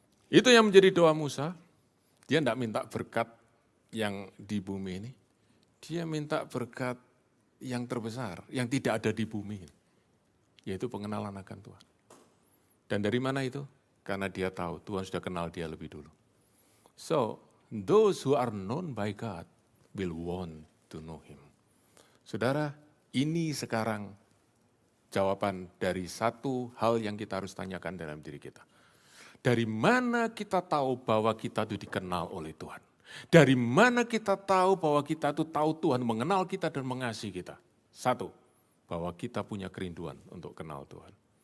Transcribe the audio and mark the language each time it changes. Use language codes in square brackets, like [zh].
[id] Itu yang menjadi doa Musa. Dia tidak minta berkat yang di bumi ini. Dia minta berkat yang terbesar, yang tidak ada di bumi. Yaitu pengenalan akan Tuhan. Dan dari mana itu? Karena dia tahu Tuhan sudah kenal dia lebih dulu. [en] So, those who are known by God will want to know Him. [id] Saudara, ini sekarang jawaban dari satu hal yang kita harus tanyakan dalam diri kita. Dari mana kita tahu bahwa kita itu dikenal oleh Tuhan? Dari mana kita tahu bahwa kita itu tahu Tuhan mengenal kita dan mengasihi kita? Satu, bahwa kita punya kerinduan untuk kenal Tuhan.